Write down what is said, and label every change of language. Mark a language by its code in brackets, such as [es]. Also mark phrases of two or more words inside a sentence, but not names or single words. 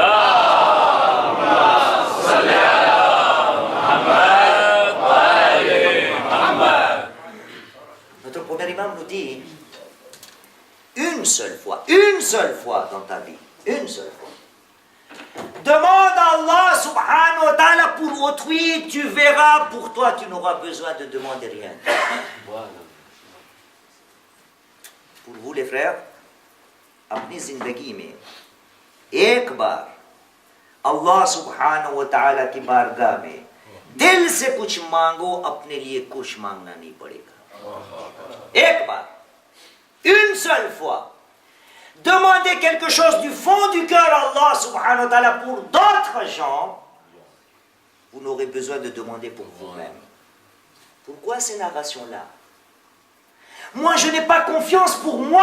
[fr] Notre premier imam nous dit, une seule fois dans ta vie, une seule fois, demande à [ar] الله سبحانه وتعالى [fr] pour autrui, tu verras, pour toi, tu n'auras besoin de demander rien. Pour vous les frères, [hi] अपनी जिंदगी में एक बार [ar] الله سبحانه وتعالى [hi] की बारगाह में दिल से कुछ मांगो, अपने लिए कुछ मांगना नहीं पड़ेगा. एक बार, [fr] une seule fois, demandez quelque chose du fond du cœur à [ar] الله سبحانه وتعالى [fr] pour d'autres gens, vous n'aurez besoin de demander pour vous-même. Pourquoi ces narrations-là? Moi, je n'ai pas confiance pour moi.